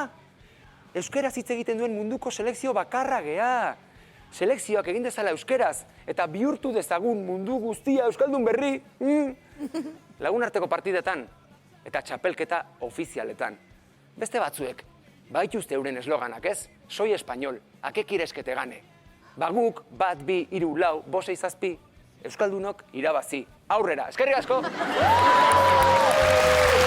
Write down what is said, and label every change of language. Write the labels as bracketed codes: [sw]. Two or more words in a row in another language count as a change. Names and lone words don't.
[eu] Euskeraz hitz egiten duen munduko selekzio bakarra gea. Selekzioak egin dezala euskeraz, eta bihurtu dezagun mundu guztia euskaldun berri. Lagunarteko partidetan, eta txapelketa ofizialetan. Beste batzuek, baituzte euren esloganak ez? [es] Soy español, a qué quieres que te gane? [eu] Baguk, 1, 2, 3, 4, 5, 6, 7, euskaldunok irabazi. Aurrera, eskerrik asko!